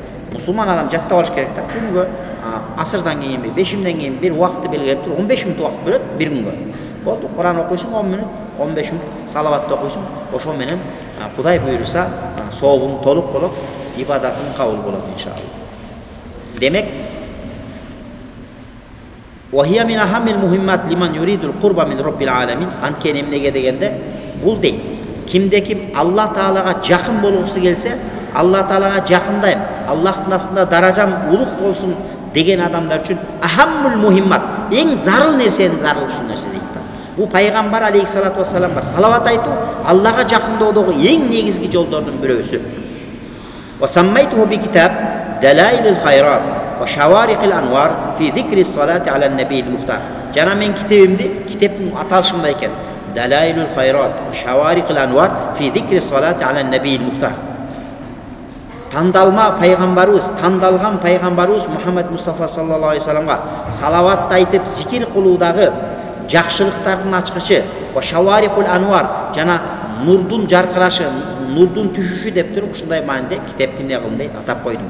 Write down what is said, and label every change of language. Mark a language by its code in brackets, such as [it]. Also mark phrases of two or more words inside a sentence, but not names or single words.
[ky] Мусулман адам жаттап алыш керек да. Күнгө асырдан кийин, бешимден кийин бир убакытты белгилеп туруп 15 мүнөт убакыт бөлөт бир күнгө. Болду, Кур'ан окуйсуң 10 мүнөт, 15 мүнөт салаватты окуйсуң. Ошо менен Кудай буйруса сообуң толук болот, ибадатың кабыл болот иншалла. [ar] Демек وهي من أهم المهمات لمن يريد القرب من رب العالمين. [ky] Анткени эмнеге дегенде бул дейт. Кимде ким Алла Таалага жакын болгусу келсе, Алла Таалага жакындайм, Аллахтын астында даражам улук болсун деген адамдар үчүн [ar] أهم المهمات, [ky] эң зарыл нерсенин зарыл ушул нерсе дейт. Бул пайгамбар алейхиссалату вассаламга салават айтуу Аллага жакынdoодогу эң негизги жолдордун бирөөсү. [ar] وسميته بكتاب دلائل الخيرات وشوارق الأنوار في ذكر الصلاة على النبي المختار. [ky] Жана мен китебимди, китептин аталышында экен. Далаилул хайрат ва шаварикил анвар фи зикри салати ала набийил мухтар. Тандалма пайгамбарыбыз, тандалган пайгамбарыбыз Мухаммад Мустафа саллаллаху алейхи вассаламга салават айтып зикир кылуудагы жакшылыктардын ачкычы ва шаварикул анвар жана нурдун жаркырашы, нурдун түшүшү деп туруп ушундай мааниде китепти эмне кылдым дейт, атап койдум.